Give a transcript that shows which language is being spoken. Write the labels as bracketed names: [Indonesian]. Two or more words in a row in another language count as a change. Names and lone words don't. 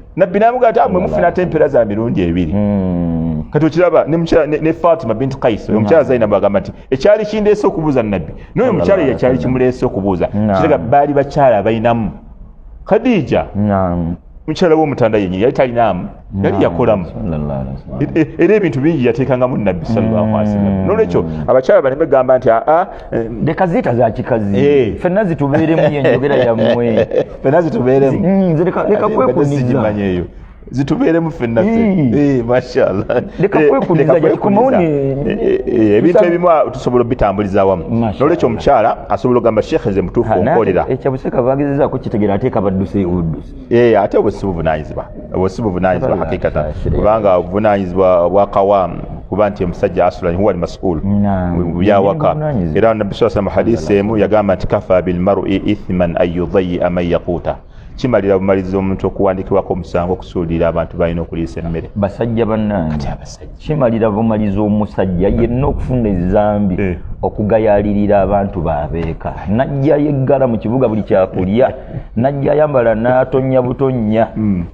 [Ganda] Nabbi n'amugamba nti, "Ah, mwe mufuna ate empera za mirundi ebiri." Mm. Kati okiraba, ne mukyala, ne, ne Fatima binti Qais, omukyala Naam. Zainab agamba nti, "Ekyali kindeese okubuuza Nabbi." N'oyo Sallallahu mukyala ye alaihi kyali wasallam. kimuleese okubuuza. Naam. Kiraga baali bakyala bayinamu. Khadija. Naam. Mukyala w'Omutanda yennyini yali talinaamu, yali Naam. yakolamu. [Arabic] صلى الله عليه وسلم. [Ganda] E-, e-, era ebintu bingi yateekangamu Nabbi [Arabic] صلى الله عليه وسلم. [Ganda] Mm. N'olwekyo abakyala baleme gamba nti, Ah, ah, eh, Leka ziyita za kikazi. Eh. Ffenna zitubeeremu ye njogera yammwe. Ffenna zitubeeremu. Mm, nze leka, leka Ate mbadde kwekuniza. sigimanyi eyo. Zitubeeremu ffenna ffe. Mm. Eh, mashallah. Leka Eh, kwekuniza, leka gya kikomawo kwekuniza. ne Eh, eh, eh, ebintu Tusa- ebimu a-, tusobola obitambuliza awamu. Mashallah. N'olwekyo omukyala asobola okugamba, "Sheikh, nze mutuufu Ha, onkolera." naye ekyo buseka bagezezaako kitegeera, ateeka badduse oduse. Eh, ate obwo si buvunaanyizibwa. Obwo si buvunaanyizibwa Sallallahu hakikatan. [Arabic] عليه وسلم. [Ganda] Kubanga obuvunaanyizibwa bwa qawam, kuba nti omusajja asula [Arabic] هو المسؤول. [Ganda] Naam. Bu-, bu-, bya waka. Buvunaanyizibwa. Era Nabbi [Arabic] صلى الله عليه وسلم [Ganda] hadisi emu yagamba nti, [Arabic] "كفى بالمرء إثما أن يضيع من يقوت." [Ganda] Kimalira bumalizi omuntu okuwandiikibwako omusango okusuulira abantu balina okuliisa emmere. Basajja bannange. Kati abasajja. Kimalira bumalizi omusajja yenna okufuna ezambi Eh. okugayaalirira abantu b'abeeka. Najja yeggala mu kibuga buli kyakulya, najja ayambala n'atonnya butonnya, Mm.